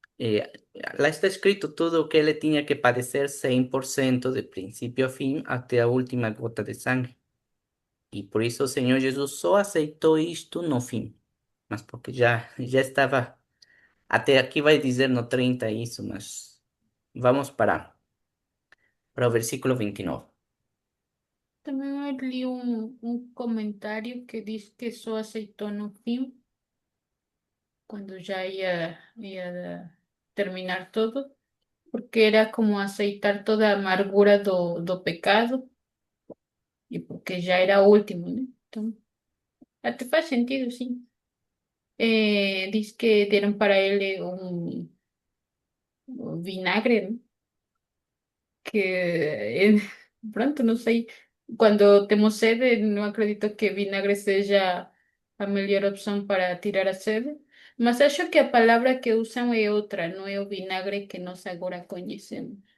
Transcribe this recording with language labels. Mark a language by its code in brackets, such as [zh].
[pt] Eh, Lá está escrito tudo o que ele tinha que padecer 100% de princípio a fim, até a última gota de sangue. E por isso o Senhor Jesus só aceitou isto no fim, mas porque já estava. Até aqui vai dizer no 30 isso, mas vamos para o versículo 29. [es] También leí un comentario que dice que eso aceitó no fin, cuando ya iba a terminar todo, porque era como [pt] aceitar toda a amargura do pecado [es] y porque ya era último, ¿no? Entonces, [pt] até faz sentido, sí. [es] Dice que dieron para él un vinagre, ¿no? [pt] Que pronto, não sei, quando temos sede, não acredito que vinagre seja a melhor opção para tirar a sede, mas acho que a palavra que usam é outra, não é o vinagre que nós agora conhecemos.